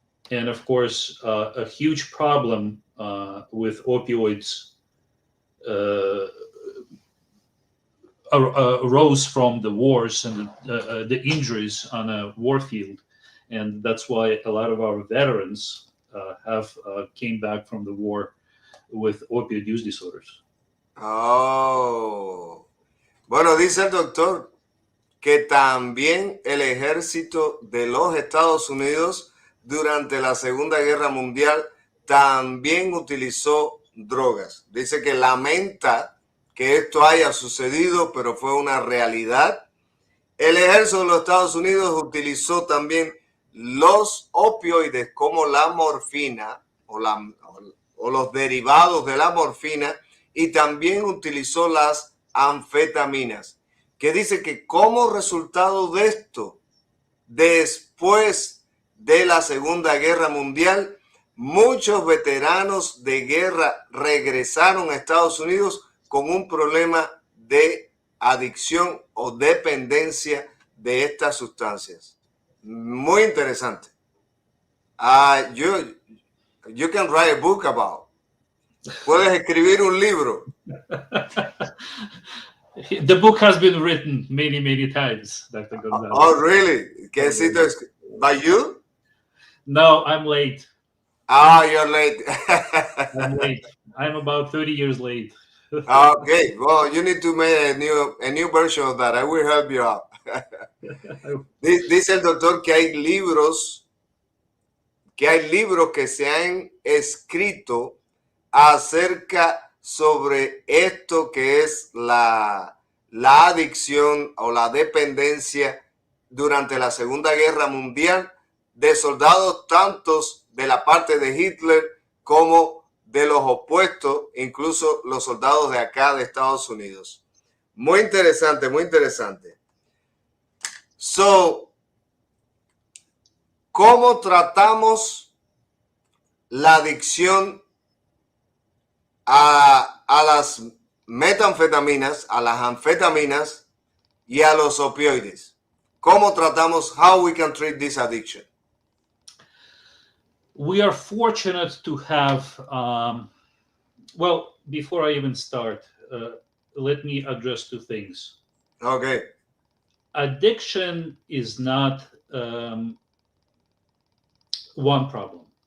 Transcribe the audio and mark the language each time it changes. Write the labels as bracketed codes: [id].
[en] And of course, a huge problem with opioids arose from the wars and the injuries on a war field. And that's why a lot of our veterans came back from the war with opioid use disorders. Oh. [es] Bueno, dice el doctor que también el ejército de los Estados Unidos durante la Segunda Guerra Mundial también utilizó drogas. Dice que lamenta que esto haya sucedido, pero fue una realidad. El ejército de los Estados Unidos utilizó también los opioides como la morfina o los derivados de la morfina, y también utilizó las anfetaminas, que dice que como resultado de esto, después de la Segunda Guerra Mundial, muchos veteranos de guerra regresaron a Estados Unidos con un problema de adicción o dependencia de estas sustancias. Muy interesante. [en] You can write a book about. [es] Puedes escribir un libro. [en] The book has been written many, many times, Dr. Gonzalez. Oh, really? By you? No, I'm late. You're late. I'm late. I'm about 30 years late. Okay, well, you need to make a new version of that. I will help you out. [es] Dice el doctor que hay libros que se han escrito acerca sobre esto que es la adicción o la dependencia durante la Segunda Guerra Mundial de soldados tantos de la parte de Hitler como de los opuestos, incluso los soldados de acá de Estados Unidos. Muy interesante, muy interesante. So, ¿cómo tratamos la adicción a las metanfetaminas, a las anfetaminas y a los opioides? ¿Cómo tratamos, [en] how we can treat this addiction? We are fortunate to have, well, before I even start, let me address two things. Okay. Addiction is not one problem.